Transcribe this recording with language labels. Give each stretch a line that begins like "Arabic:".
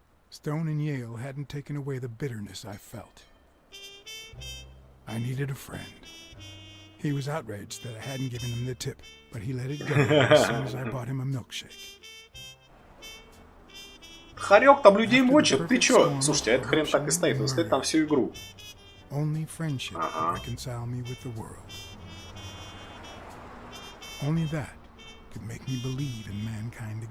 English: Stone and Yale hadn't taken away the bitterness I felt. I needed a friend. He was outraged that I hadn't given him the tip, but he let it go as soon as I bought him a milkshake.
Russian: Харек там людей мочит, ты чё? Слушайте, а этот хрен так и стоит, он стоит там всю игру.
English: Only friendship could reconcile me with the world. Only that could make me believe in mankind again.